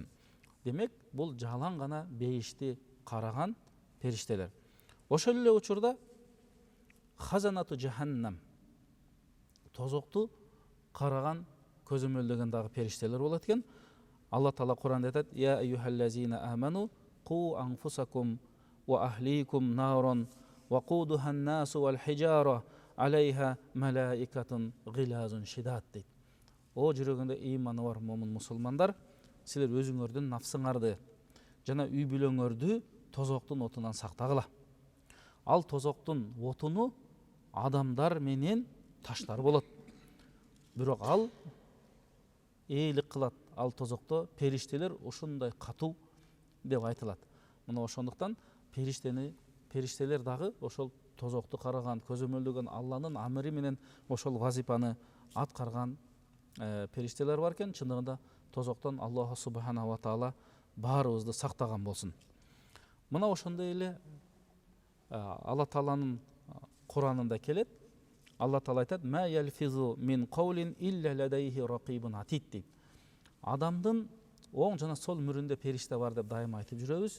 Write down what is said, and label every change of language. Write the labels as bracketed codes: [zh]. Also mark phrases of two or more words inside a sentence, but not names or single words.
[ky] Демек, бул жалаң гана бейишти караган периштелер. Ошол эле учурда [ar] خزنة جهنم, [ky] тозокту караган, көзөмөлдөгөн дагы периштелер болот экен. Алла Таала Куранда айтат: [ar] "يا أيها الذين آمنوا قوا أنفسكم وأهليكم نارا وقودها الناس والحجارة عليها ملائكة غلاظ شداد" дейт. [ky] О жүрөгүндө ыйманы бар момун мусулмандар, силер өзүңөрдүн нафсыңарды жана үй бүлөңөрдү тозоктун отунан сактагыла. Ал тозоктун отуну адамдар менен таштар болот. Бирок ал ээлик кылат. Ал тозокто периштелер ушундай катуу деп айтылат. Мына ошондуктан периштелер дагы ошол тозокту караган, көзөмөлдөгөн, Алланын амри менен ошол вазифаны аткарган периштелер бар экен. Чындыгында тозоктон [ar] الله سبحانه وتعالى [ky] баарыбызды сактаган болсун. Мына ошондой эле Алла Тааланын Куранында келет. Алла Таала айтат: [ar] "ما يلفظ من قول إلا لديه رقيب عتيد" дейт. [ky] Адамдын оң жана сол мүрүндө периште бар деп дайыма айтып жүрөбүз.